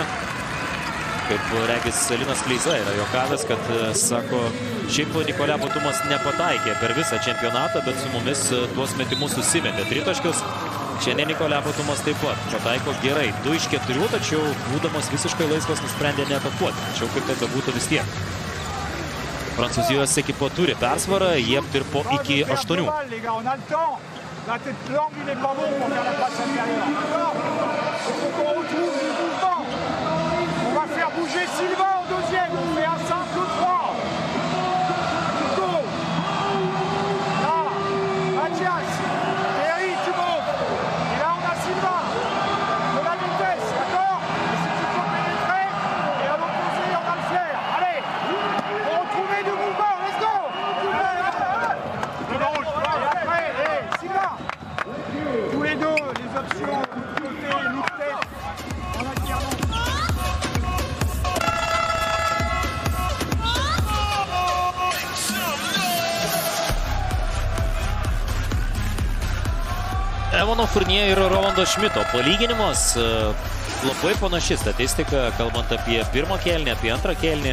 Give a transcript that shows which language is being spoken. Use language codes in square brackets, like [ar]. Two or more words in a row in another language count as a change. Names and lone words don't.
[lt] Kaip regis Linas Kleiza yra juokavęs, kad, sako, šiaip Nikolė Batumas nepataikė per visą čempionatą, bet su mumis tuos metimus susimetė tritaškius. Šiandien Nikolė Batumas taip pat pataiko gerai. 2 iš 4, tačiau būdamas visiškai laisvas nusprendė neatakuoti. Tačiau kaip tai bebūtų vis tiek. Prancūzijos ekipa turi persvarą, jie aptirpo iki 8. [fr] La tête longue, il n'est pas bon pour faire la passe intérieure. Il faut qu'on retrouve du mouvement. On va faire bouger Silva au deuxième. On fait un simple 3. Nico. Là, Mathias. Terry, tu montes. Et là, on a Silva. De la vitesse, d'accord? Et si tu peux pénétrer, et à l'opposé, on va le faire. Allez, on va retrouver du mouvement. [en] Let's go. [fr] Et après, Silva. Tous les deux, les options côté look tête en alternance. [lt] Evono Furnie ir Rolando Šmito palyginimas. Labai panaši statistika, kalbant apie pirmą kėlinį, apie antrą kėlinį.